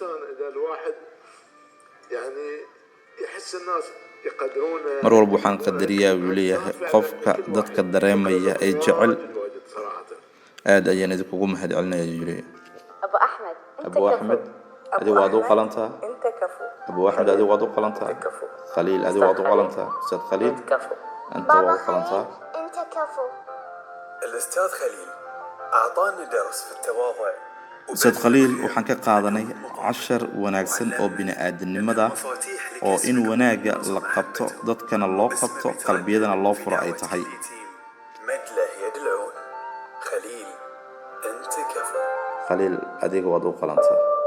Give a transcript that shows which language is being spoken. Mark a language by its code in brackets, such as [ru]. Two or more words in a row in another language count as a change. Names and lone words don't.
[so] mar walba waxaan qadariyaa uu leeyahay qofka dadka dareemaya ee jecel. aad ayaan idinkugu mahadcelinaya ayuu yiri. Abu Axmed adigu waad u qalantaa. Abu Axmed adigu waad u qalantaa. Khaliil adigu waad u qalantaa. Ustaad Khaliil anta waad u qalantaa. [ar] الأستاذ خليل أعطانا درس في التواضع. [so] Ustaad Khaliil waxaan ka qaadanay 10 wanaagsan oo bini'aadanimada oo in wanaaga la qabto dadkana loo qabto qalbiyadana loo furo ay tahay. [ar] مجله يدلعون خليل أنت كفو. [so] Khaliil adigu waad u qalantaa.